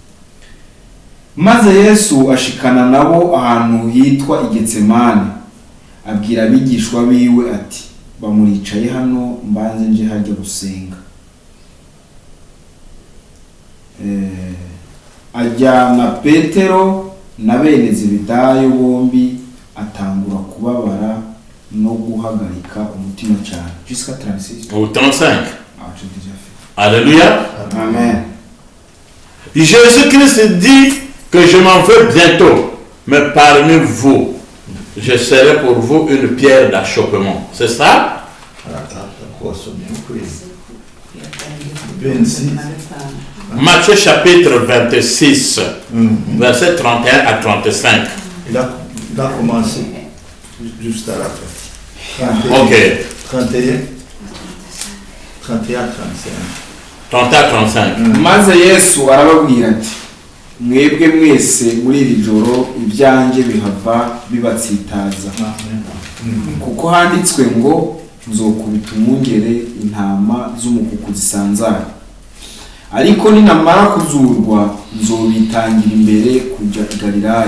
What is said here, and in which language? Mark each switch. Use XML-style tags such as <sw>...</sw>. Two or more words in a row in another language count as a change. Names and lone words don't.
<rn>Maze Yesu ashikana nabo ahantu hitwa i Getsemane, abwira abigishwa biwe ati bamuricaye hano mbanze nje hajya gusenga. Ajyana Petero na bene Zebedayo bombi atangura kubabara no guhagarika umutima cyane.</rn> <fr>Jusqu'à 36 Au 35. j'ai déjà fait. Alléluia. Amen. Jésus-Christ dit que je m'en vais bientôt, mais parmi vous, je serai pour vous une pierre d'achoppement. C'est ça? Matthieu chapitre 26, verset 31 à 35. Il a commencé juste à la fin. 31, Ok. 31, 35. 30 à 35.</fr> <rn>Maze Yesu arababwira ati mwebwe mwese muri iri joro ibyanjye bihava bibatsitaza kuko handitswe ngo nzokubita umwungere intama z'umukuku zisanzara, ariko ninamara kuzurwa nzobitangira imbere kujya i Galilaya.</rn>